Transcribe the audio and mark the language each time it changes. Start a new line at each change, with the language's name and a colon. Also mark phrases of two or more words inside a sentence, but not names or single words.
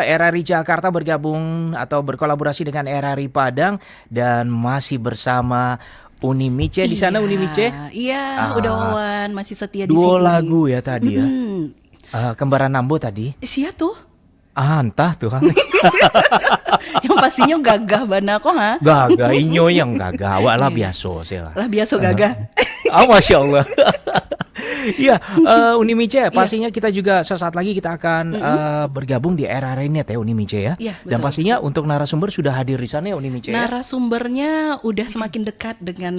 Indonesian: RRI Jakarta bergabung atau berkolaborasi dengan RRI Padang dan masih bersama Uni Mice di sana. Uni Mice? Iya, udah Wawan masih setia di sini. Dua lagu ya tadi ya. Kembaran Nambo tadi.
Minangkabau: Sia tuh. Entah Tuhan. Yang pastinya gagah bana kok ha? Gagah inyo yang gagah. Awak lah biasa sih lah. Lah biasa gagah.
Arabic: Masya Allah.
Indonesian: Iya, Uni Mice, pastinya kita juga sesaat lagi kita akan bergabung di RRI Net ya Uni Mice ya. Iya, dan pastinya untuk narasumber sudah hadir di sana ya Uni Mice ya. Narasumbernya udah semakin dekat dengan